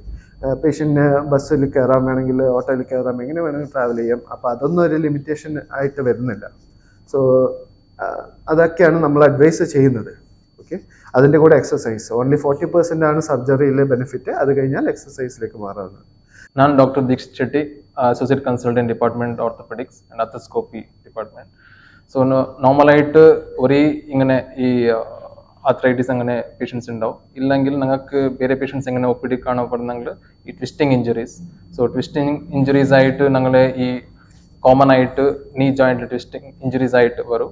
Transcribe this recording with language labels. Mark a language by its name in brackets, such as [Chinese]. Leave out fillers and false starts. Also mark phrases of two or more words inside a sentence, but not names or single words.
[Malayalam] പേഷ്യൻറ്റിന് ബസ്സിൽ കയറാൻ വേണമെങ്കിൽ, ഓട്ടോയിൽ കയറാൻ, എങ്ങനെ വേണമെങ്കിൽ ട്രാവൽ ചെയ്യാം. അപ്പോൾ അതൊന്നും ഒരു ലിമിറ്റേഷൻ ആയിട്ട് വരുന്നില്ല. സോ അതൊക്കെയാണ് നമ്മൾ അഡ്വൈസ് ചെയ്യുന്നത്. ഓക്കെ, അതിൻ്റെ കൂടെ എക്സസൈസ്. ഓൺലി 40% ആണ് സർജറിയിലെ ബെനിഫിറ്റ്. അത് കഴിഞ്ഞാൽ എക്സസൈസിലേക്ക് മാറാവുന്നത്. [English] ನಾನು ಡಾಕ್ಟರ್ ದೀಕ್ಷಿತ್ ಶೆಟ್ಟಿ, associate consultant department orthopedics and arthroscopy department. [Malayalam] സോ നോർമലായിട്ട് ഒരേ ഇങ്ങനെ ഈ ആർത്രൈറ്റിസ് അങ്ങനെ പേഷ്യൻസ് ഉണ്ടാവും. ഇല്ലെങ്കിൽ നിങ്ങൾക്ക് വേറെ പേഷ്യൻസ് എങ്ങനെ ഒ പി ഡി കാണപ്പെടുന്നെങ്കിൽ ഈ [English] twisting injuries. [Malayalam] സോ [English] twisting injuries [Malayalam] ആയിട്ട് ഞങ്ങളെ ഈ കോമൺ ആയിട്ട് നീ ജോയിൻറ്റിൽ [English] twisting injuries [Malayalam] ആയിട്ട് വരും.